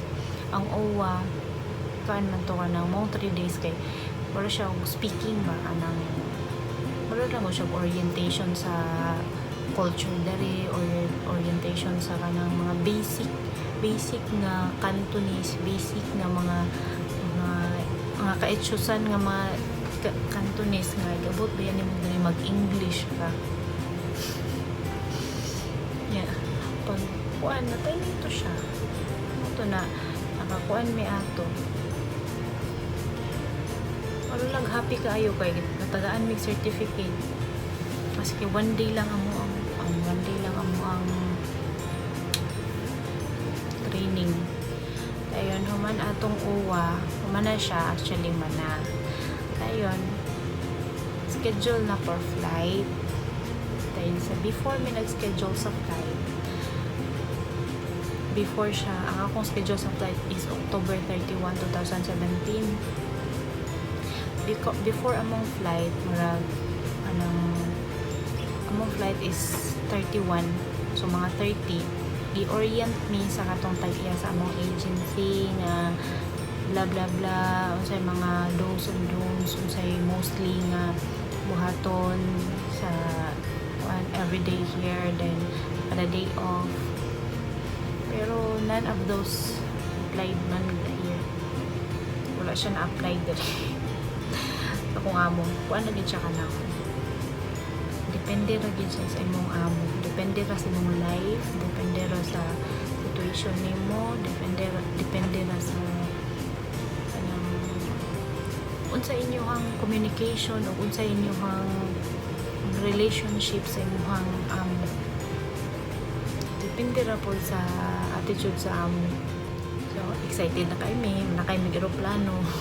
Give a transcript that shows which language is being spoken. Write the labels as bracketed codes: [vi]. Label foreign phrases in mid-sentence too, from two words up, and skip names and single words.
[ceb] ang uwa kuan man to kanang mo 3 days kay wala siya speaking ba anang wala lang mo siya orientation sa culture dari or orientation sa kanang mga basic nga Cantonese basic nga mga kaetsusan nga mga Cantonese nga gabot ba yan nimo mag-English ka yeah pag kuan na tayo nito siya ito na nakakuan mi ato wala lang happy kaayo kay natagaan mig certificate maski [en] one day [ceb] lang ang training ayon human atong uwa human na siya actually mana ayon schedule na [en] for flight [ceb] dahil sa before mi nag-schedule sa flight before siya ang akong schedule sa flight is October 31, 2017 before among flight murag among flight is 31 so mga 30 i-orient me sa katong tag-iya sa among agency nga bla bla bla unsay mga [en] do's and don'ts unsay mostly [ceb] nga buhaton sa [en] everyday here then para day off pero none of those applied [ceb] man here wala siya na-apply diri akong amo kuan na gid siya kanang depende ra gid siya sa imong amo depende ra sa imong life depende ra sa situation nimo depende ra sa kanang unsa inyong communication o unsa inyong relationship sa imong amo depende ra po sa attitude sa amo so excited na kay mi eroplano